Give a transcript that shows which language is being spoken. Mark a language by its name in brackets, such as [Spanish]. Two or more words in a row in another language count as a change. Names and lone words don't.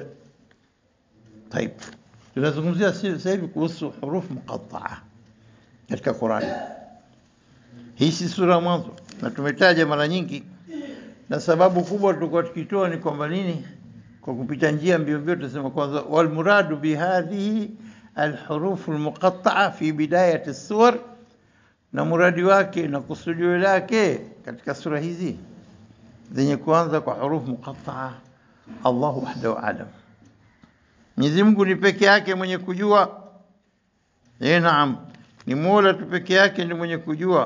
[Swahili] طيب, tunazungumzia sasa hivi kuhusu hurufu muqatta'a katika Qur'an. Hii si sura mwanzo, na tumetaja mara nyingi, na sababu kubwa tulikuwa tukitoa ni kwamba nini, kwa kupita njia mbio mbio tunasema kwanza, [Arabic] والمراد بهذه الحروف المقطعة في بداية السور, [Swahili] na muradi wake na kusudio lake katika sura hizi zenye kuanza kwa huruf muqatta'a, [Arabic] الله وحده أعلم, [Swahili] Mwenyezi Mungu ni peke yake mwenye kujua. Naam, ni Mola tu peke yake ndiye mwenye kujua.